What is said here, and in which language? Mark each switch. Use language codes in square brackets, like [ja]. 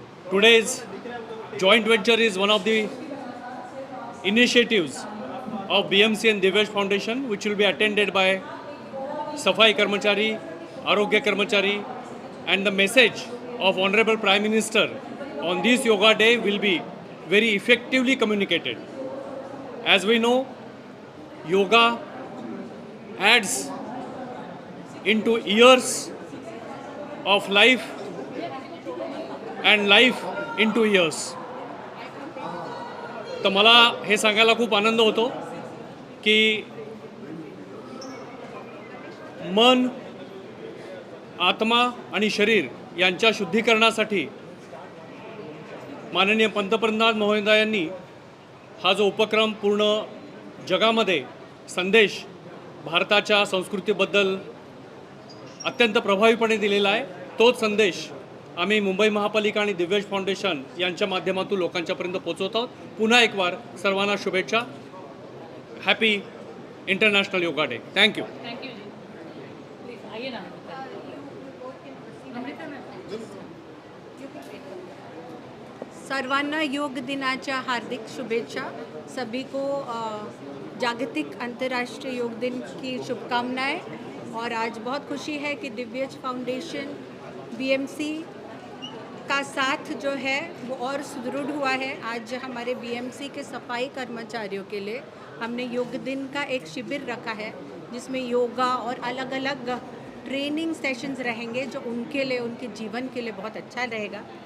[en] Today's joint venture is one of the initiatives of BMC and Divesh Foundation, which will be attended by Safai Karmachari, Arogya Karmachari, and the message of Honorable Prime Minister on this Yoga Day will be very effectively communicated. As we know, yoga adds into years of life and life into years. [mr] तर मला हे सांगायला खूप आनंद होतो की मन, आत्मा आणि शरीर यांच्या शुद्धीकरणासाठी माननीय पंतप्रधान महोदयांनी हा जो उपक्रम पूर्ण जगामध्ये संदेश भारताच्या संस्कृतीबद्दल अत्यंत प्रभावीपणे दिलेला आहे, तोच संदेश आम्ही मुंबई महापालिका आणि दिव्यश फाउंडेशन यांच्या माध्यमातून लोकांच्यापर्यंत पोहोचवत आहोत. पुन्हा एक बार सर्वांना शुभेच्छा. [en] Happy international yoga day. Thank you. [hi] Thank you ji. Please आइए ना. [mr] सर्वांना योग दिनाच्या हार्दिक शुभेच्छा. [hi] सभी को जागतिक अंतर्राष्ट्रीय योग दिन की शुभकामनाएं. और आज बहुत खुशी है कि दिव्यज फाउंडेशन, BMC का साथ जो है वो और सुदृढ़ हुआ है। आज हमारे बीएमसी के सफाई कर्मचारियों के लिए हमने योग दिन का एक शिविर रखा है, जिसमें योगा और अलग अलग ट्रेनिंग सेशंस रहेंगे, जो उनके लिए, उनके जीवन के लिए बहुत अच्छा रहेगा।